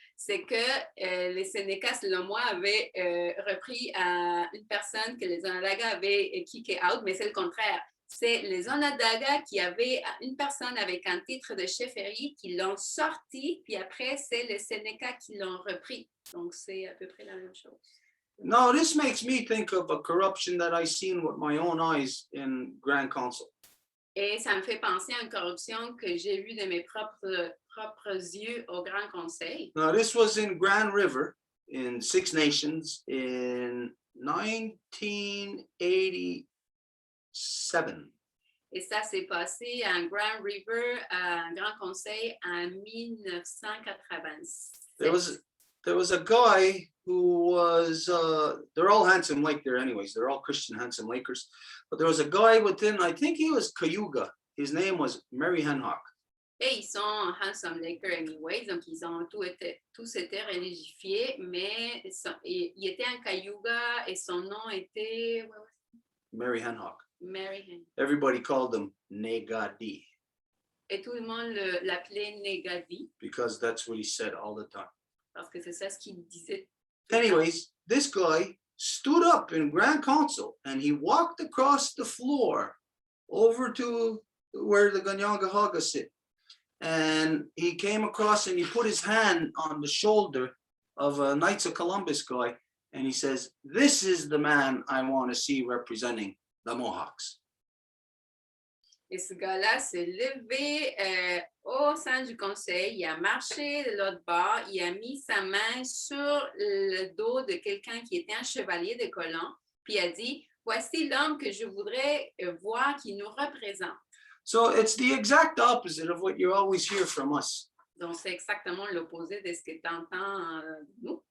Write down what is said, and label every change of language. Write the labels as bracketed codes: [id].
[fr] c'est que les Sénécas, selon moi, avaient repris une personne que les Onondaga avaient kické [en] out, [fr] mais c'est le contraire. C'est les Onondaga qui avaient une personne avec un titre de chefferie qui l'ont sorti, puis après, c'est les Sénécas qui l'ont repris. Donc, c'est à peu près la même chose. [en] No, this makes me think of a corruption that I seen with my own eyes in Grand Council. [fr] Et ça me fait penser à une corruption que j'ai vue de mes propres yeux au Grand Conseil. [en] Now, this was in Grand River in Six Nations in 1987. [fr] Et ça s'est passé à Grand River, à Grand Conseil, en 1987. [en] There was a guy who was, they're all Handsome Lake there anyways. They're all Christian Handsome Lakers. But there was a guy within, I think he was Cayuga. His name was Mary Henhock. [fr] Et ils sont Handsome Lakers anyways, donc ils ont tous été religifiés, mais il était en Cayuga et son nom était Mary Henhock. Mary Hen. [en] Everybody called him Negadi [fr] Et tout le monde l'appelait Negadi, [en] because that's what he said all the time. [fr] parce que c'est ça ce qu'il disait. [en] Anyways, this guy stood up in Grand Council and he walked across the floor over to where the Ganyangahaga sit. And he came across and he put his hand on the shoulder of a Knights of Columbus guy. And he says, "This is the man I want to see representing the Mohawks." [fr] Et ce gars-là s'est levé au sein du conseil, il a marché de l'autre bord, il a mis sa main sur le dos de quelqu'un qui était un chevalier de colon, puis il a dit, voici l'homme que je voudrais voir qui nous représente. [en] So it's the exact opposite of what you always hear from us. [fr] Donc, c'est exactement l'opposé de ce que tu entends nous.